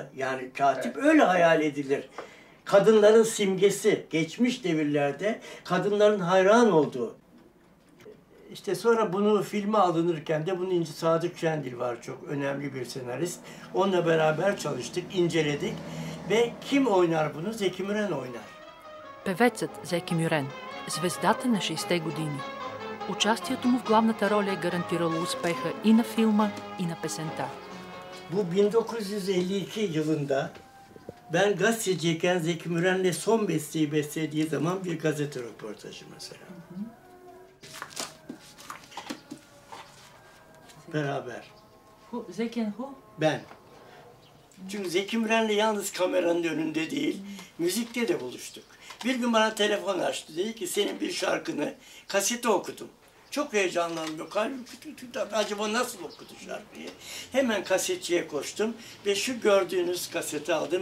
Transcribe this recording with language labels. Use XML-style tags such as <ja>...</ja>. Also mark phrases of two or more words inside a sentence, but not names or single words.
<tr>Yani katip öyle hayal edilir. Kadınların simgesi, geçmiş devirlerde kadınların hayran olduğu. İşte sonra bunu filme alınırken de bunun İnci Sadık Şendil var, çok önemli bir senarist. Onunla beraber çalıştık, inceledik ve kim oynar bunu? Zeki Müren oynar.</tr> <bg>Певецът Зеки Мюрен, звездата на 60-те години. Участието му в главната роля е гарантирало успеха и на филма, и на песента.</bg> <tr>Bu 1952 yılında ben gazeteciyken Zeki Müren'le son besteyi beslediği zaman bir gazete röportajı mesela. Beraber.</tr> <en>Zeki and who?</en> <tr>Ben. Çünkü Zeki Müren'le yalnız kameranın önünde değil, müzikte de buluştuk. Bir gün bana telefon açtı, dedi ki senin bir şarkını kasete okudum. Çok heyecanlandım. Kalbim acaba nasıl okudu şarkıyı? Hemen kasetçiye koştum ve şu gördüğünüz kaseti aldım.</tr>